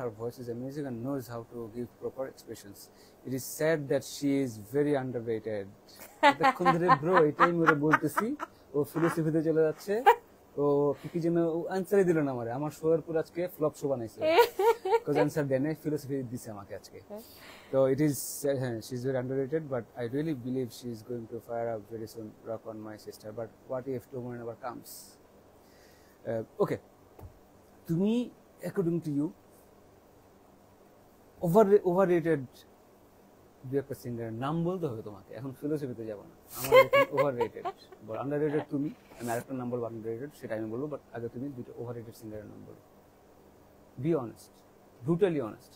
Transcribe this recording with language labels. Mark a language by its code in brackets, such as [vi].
[en] Her voice is amazing and knows how to give proper expressions. It is sad that she is very underrated. [bn] এতক্ষণ ধরে bro এটাই মেরে বলতেছি, ও ফিলোসফিতে চলে যাচ্ছে, ও কি যেন আনসারই দিল না আমারে, আমার শোয়ের পুরো আজকে ফ্লপ শো বানাইছে, কজ আনসার দেয় না, ফিলোসফি দিছে আমাকে আজকে। [en] So it is, she's very underrated, but I really believe she is going to fire up very soon, rock on my sister. But what if tomorrow never comes? [bn] Okay, তুমি [en] according to you [bn] overrated দু একটা সিঙ্গারের নাম বলতে হবে তোমাকে, এখন ফিলোসফিতে যাবো না, আমার ওভাররেটেড বল, আন্ডাররেটেড তুমি, আমি আরেকটা নাম বলবো আন্ডাররেটেড, সেটা আমি বলবো, বাট আগে তুমি দুটো ওভাররেটেড সিঙ্গারের নাম বলো, [en] Be honest, brutally honest.